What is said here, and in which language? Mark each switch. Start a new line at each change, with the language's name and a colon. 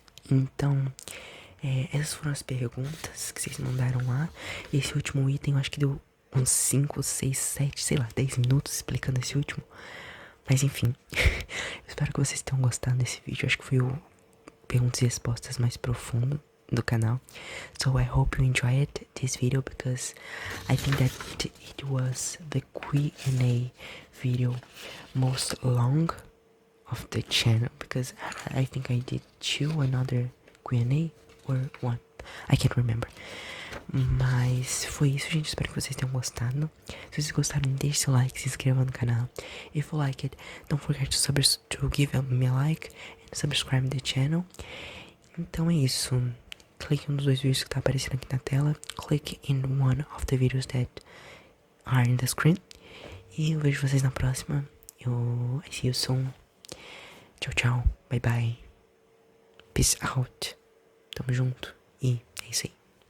Portuguese: Então, essas foram as perguntas que vocês mandaram lá. Esse último item eu acho que deu uns 5, 6, 7, sei lá, 10 minutos explicando esse último. Mas enfim, eu espero que vocês tenham gostado desse vídeo. Acho que foi o perguntas e respostas mais profundo do canal.
English: So I hope you enjoyed this video because I think that it was the Q&A video most long of the channel, because I think I did two another Q&A or one, I can't remember.
Portuguese: Mas foi isso, gente. Espero que vocês tenham gostado. Se vocês gostaram, deixe seu like, se inscreva no canal.
English: If you like it, don't forget to give me a like and subscribe the channel.
Portuguese: Então é isso. Clique em um dos dois vídeos que tá aparecendo aqui na tela.
English: Click in one of the videos that are in the screen.
Portuguese: E eu vejo vocês na próxima.
English: I see you soon.
Portuguese: Tchau, tchau.
English: Bye, bye. Peace out.
Portuguese: Tamo junto. E é isso aí.